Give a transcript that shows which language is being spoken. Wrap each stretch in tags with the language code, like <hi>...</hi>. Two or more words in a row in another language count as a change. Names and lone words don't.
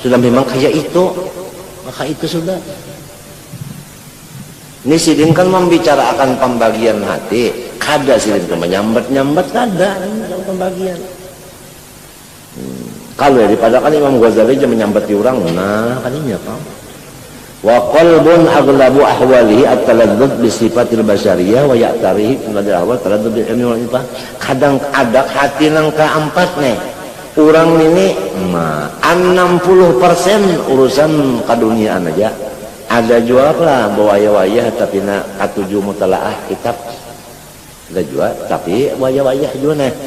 <bjn>sudah memang kayak itu, maka itu sudah. Ini sidin kan membicarakan pembagian hati, kada sidin ke menyambat-nyambat kada pembagian. Kalau daripada kan Imam Ghazali aja menyambati orang, nah kalinya kan.</bjn> <ar>وقلب أغلب أحواله التردد بصفة البشرية ويعتريه من أحوال التردد بالعلم والعفة.</ar> <bjn>Kadang ada hati nang keempat nih. Orang ini 60% urusan keduniaan aja. Ada jual lah wayah-wayah tapi nak katuju mutalaah kitab. Ada jual tapi wayah-wayah juga nih.</bjn>